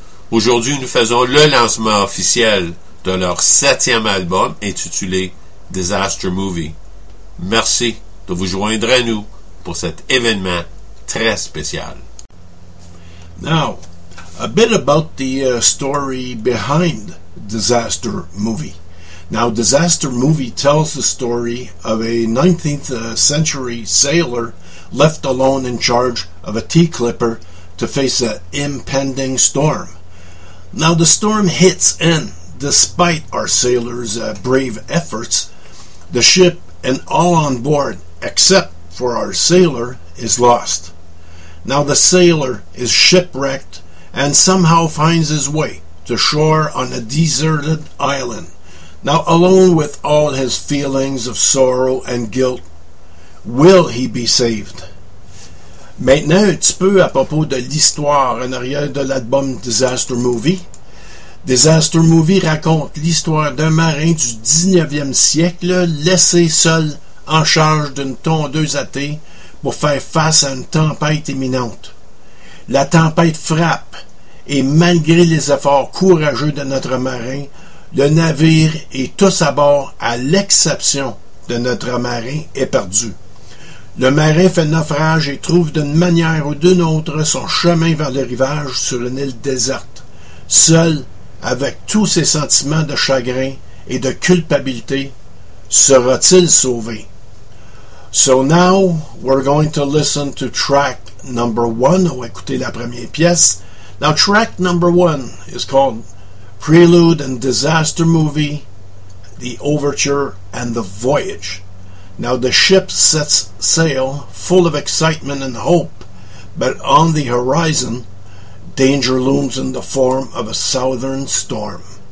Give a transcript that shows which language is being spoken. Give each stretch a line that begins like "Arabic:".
French: Aujourd'hui, nous faisons le lancement officiel de leur 7e album intitulé Disaster Movie. Merci de vous joindre à nous pour cet événement très spécial.
English: Now, a bit about the story behind Disaster Movie. Now, Disaster Movie tells the story of a 19th century sailor left alone in charge of a tea clipper to face an impending storm. Now, the storm hits, and despite our sailor's brave efforts, the ship and all on board, except for our sailor, is lost. Now, the sailor is shipwrecked and somehow finds his way to shore on a deserted island. Now, alone with all his feelings of sorrow and guilt, will he be saved?
French: Maintenant, un petit peu à propos de l'histoire en arrière de l'album Disaster Movie. Disaster Movie raconte l'histoire d'un marin du 19e siècle laissé seul en charge d'une tondeuse à thé pour faire face à une tempête imminente. La tempête frappe et malgré les efforts courageux de notre marin, le navire et tous à bord, à l'exception de notre marin, est perdu. Le marin fait naufrage et trouve d'une manière ou d'une autre son chemin vers le rivage sur une île déserte, seul, avec tous ses sentiments de chagrin et de culpabilité, sera-t-il sauvé?
English: So now, we're going to listen to track number one.
French: On va écouter la première pièce.
English: Now, track number one is called Prelude and Disaster Movie, The Overture and the Voyage. Now the ship sets sail, full of excitement and hope, but on the horizon, danger looms in the form of a southern storm.